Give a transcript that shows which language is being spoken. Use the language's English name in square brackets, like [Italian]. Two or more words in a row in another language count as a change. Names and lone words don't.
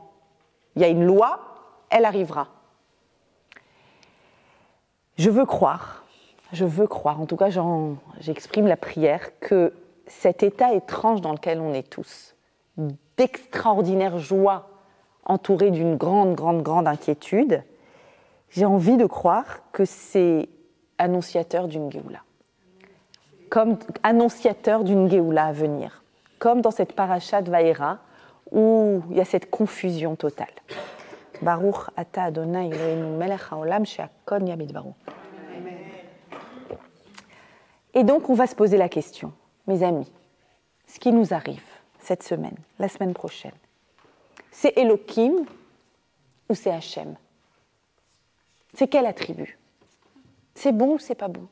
[French] Il y a une loi, elle arrivera. Je veux croire, en tout cas j'exprime la prière, que cet état étrange dans lequel on est tous, d'extraordinaire joie, entouré d'une grande inquiétude, j'ai envie de croire que c'est annonciateur d'une Géoula. Comme annonciateur d'une Géoula à venir. Comme dans cette paracha de Vaïra, où il y a cette confusion totale. [Hebrew] ברוך אתה אדוני אלוהינו מלך העולם שהכל נהיה בדברו. [French] Et donc on va se poser la question, mes amis, ce qui nous arrive cette semaine, la semaine prochaine, c'est Elohim ou c'est Hachem? C'est quel attribut? C'est bon ou c'est pas bon?